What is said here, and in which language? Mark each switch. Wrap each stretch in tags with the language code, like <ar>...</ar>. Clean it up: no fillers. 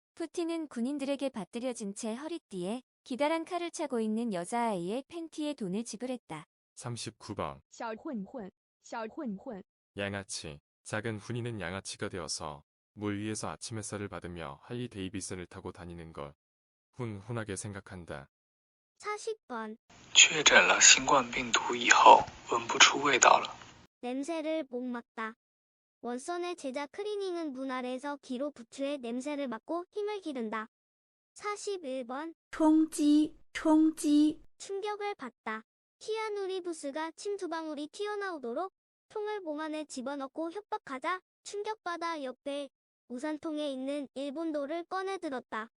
<ko>푸틴은 군인들에게 받들여진 채 허리띠에 기다란 칼을 차고 있는 여자아이의 팬티에 돈을 지불했다. 39번.</ko> <zh>小混混，小混混，</zh> <ko>양아치. 작은 훈이는 양아치가 되어서 물 위에서 아침 햇살을 받으며 할리 데이비슨을 타고 다니는 걸 훈훈하게 생각한다. 40번.</ko> <zh>确诊了新冠病毒以后，闻不出味道了。</zh> <ko>냄새를 못 맡다. 원선의 제자 크리닝은 문 아래에서 기로 부추의 냄새를 맡고 힘을 기른다. 41번.</ko> <zh>冲击冲击</zh> <ko>충격을 받다. 키아누 리브스가 침 두 방울이 튀어나오도록 통을 몸 안에 집어넣고 협박하자 충격받아 옆에 우산통에 있는 일본도를 꺼내들었다.</ko>